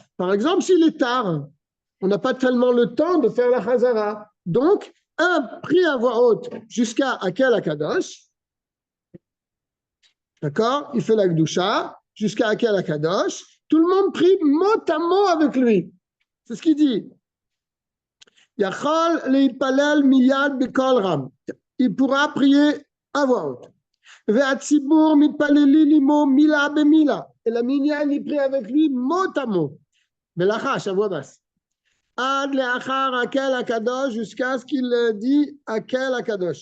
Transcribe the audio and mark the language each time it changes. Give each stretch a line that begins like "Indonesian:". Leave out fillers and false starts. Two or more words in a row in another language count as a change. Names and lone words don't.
French: Par exemple, s'il est tard, On n'a pas tellement le temps de faire la Chazara. Donc, un prie à voix haute jusqu'à
Hebrew: האל הקדוש.
French: D'accord? Il fait la Gdusha jusqu'à
Hebrew: האל הקדוש.
French: Tout le monde prie mot à mot avec lui. C'est ce qu'il dit.
Hebrew: יכול להתפלל מיד בקול רם.
French: Il pourra prier à voix haute.
Hebrew: והציבור מתפללים עמו מילה במילה.
French: Et la minyan, il prie avec lui mot à mot. Belachash, à voix basse.
Hebrew: עד לאחר האל הקדוש,
French: jusqu'à ce qu'il dit
Hebrew: האל הקדוש.